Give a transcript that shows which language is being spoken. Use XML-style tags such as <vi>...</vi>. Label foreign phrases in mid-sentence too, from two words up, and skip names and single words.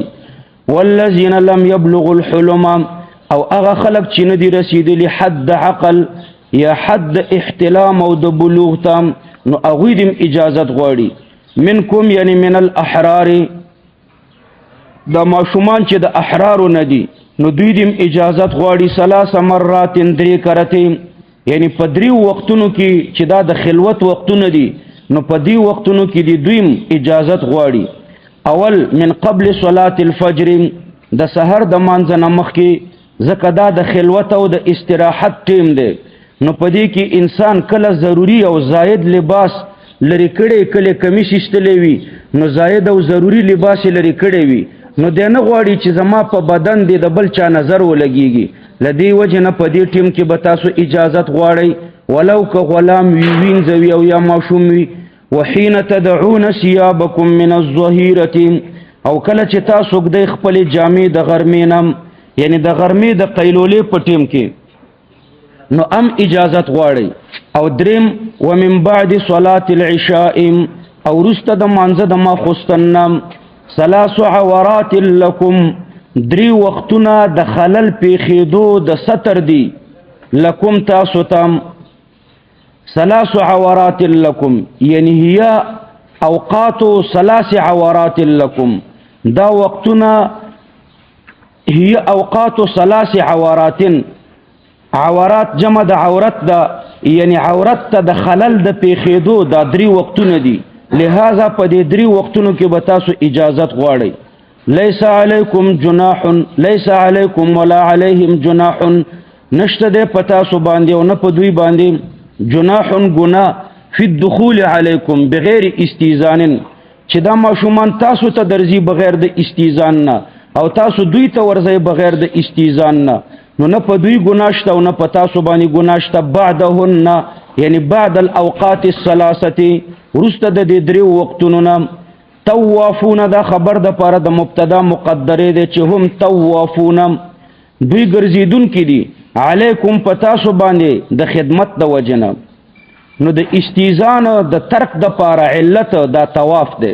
<ar>والذین لم یبلغوا الحلم،</ar> <ps>او هغه خلق چې نه دي رسیدلی حد عقل یا حد احتلام او د بلوغ ته، نو هغوی دیم اجازت غواړي.</ps> <ar>منکم یعنی من الاحرار،</ar> <ps>دا ماشومان چې د احرارو نه دي نو دوی دیم اجازت غواړي.</ps> <ar>ثلاث مرات،</ar> <ps>درې کرتې، یعنی په دریو وختونو کې چې دا د خلوت وختونه دي، نو په دې وختونو کې دی دویم اجازت غواړي.</ps> <ar>اول من قبل صلاة الفجر،</ar> <ps>د سحر د مانځه نه مخکې، ځکه دا د خلوت او د استراحت ټیم دی. نو په دې کې انسان کله ضروری او زائد لباس لري کړي، کله کمیس ایستلی وي، نو زائد او ضروری لباس لري کړي وي، نو دی نه غواړي چې زما په بدن دی د بل چا نظر ولګیږي. له دې وجې نه په دې ټیم کې به تاسو اجازت غواړئ، ولو که غلام وي، وینځوي او یا ماشوم وي.</ps> <ar>وحین تدعون ثیابکم من الظهیرة،</ar> <ps>او کله چې تاسو ږدئ خپلې جامې د غرمې نه، یعنی د غرمې د قیلولې په ټیم کې، نو اجازت غواړئ. او دریم</ps> <ar>ومن بعد صلاة العشاء،</ar> <ps>او وروسته د مانځه د ماخوستن نه،</ps> <ar>ثلاث عورات لکم،</ar> <ps>دری وختونه د خلل پیښېدو د ستر دی، لکم تاسو تم.</ps> <ar>ثلاث عورات لکم یعنی هي اوقات ثلاث عورات لکم،</ar> <ps>دا وقتونه</ps> <ar>هي اوقات ثلاث عورات.</ar> <ps>عورات جمع د عورت دا، یعنی عورت ته د خلل د پیښېدو دا دری وختونه دي. لہذا په دې دری وختونو کې به تاسو اجازت غواړئ.</ps> <ar>لیس علیکم جناح، لیس علیکم ولا علیهم جناح،</ar> <ps>نشته دی په تاسو باندې او نه په دوی باندې جناح ګناه</ps> <ar>فی الدخول علیکم بغیر استیزان،</ar> <ps>چې دا ماشومان تاسو ته درځي بغیر د استیزان نه، او تاسو دوی ته ورځئ بغیر د استیزان نه، نو نه په دوی ګناه شته او نه په تاسو باندې ګناه شته.</ps> <ar>بعدهن یعنی بعد الاوقات الثلاثه،</ar> <ps>وروسته د دې دریو وختونو نه. طوافون، دا خبر د پاره د مبتدا مقدره دی چې</ps> <ar>هم طوافون،</ar> <ps>دوی ګرځیدونکي دي، علیکم په تاسو باندې د خدمت د وجنه. نو د استیزان د ترک د پاره علت دا طواف دی.</ps>